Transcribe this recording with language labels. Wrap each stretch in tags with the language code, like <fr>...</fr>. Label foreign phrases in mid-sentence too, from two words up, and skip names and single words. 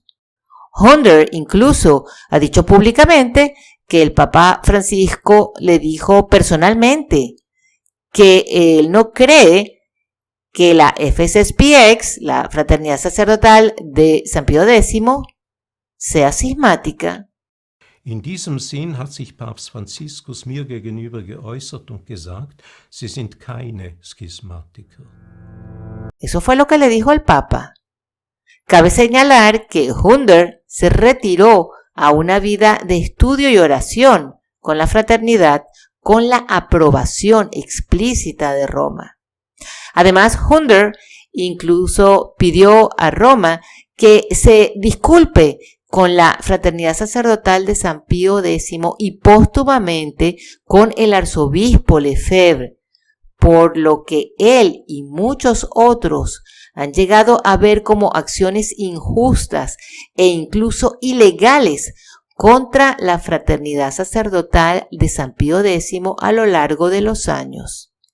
<es>Hunder incluso ha dicho públicamente que el Papa Francisco le dijo personalmente que él no cree que la FSPX, la Fraternidad Sacerdotal de San Pío X, sea cismática.</es> <de>In diesem Sinn hat sich Papst Franziskus mir gegenüber geäußert und gesagt, sie sind keine Schismatiker.</de> <es>Eso fue lo que le dijo el Papa. Cabe señalar que Hunder se retiró a una vida de estudio y oración con la fraternidad con la aprobación explícita de Roma. Además, Hunder incluso pidió a Roma que se disculpe con la fraternidad sacerdotal de San Pío X y póstumamente con el arzobispo Lefebvre, por lo que él y muchos otros han llegado a ver como acciones injustas e incluso ilegales contra la fraternidad sacerdotal de San Pío X a lo largo de los años.</es>